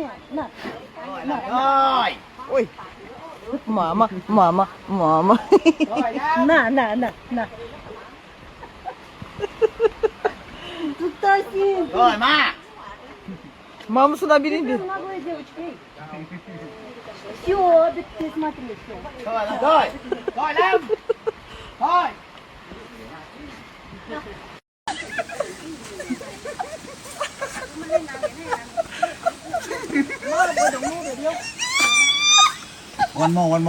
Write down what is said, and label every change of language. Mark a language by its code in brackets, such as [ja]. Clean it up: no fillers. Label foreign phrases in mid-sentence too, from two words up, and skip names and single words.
[ru] На, Ой. Мама, мама, мама. На. тут Тасин. [vi] Rồi mà. [kk] Мамасына берейін бе. [ru] Наглая девочка. Все, да ты смотри, все. [vi] Thôi làm rồi. Thôi làm. Thôi. [en] One more.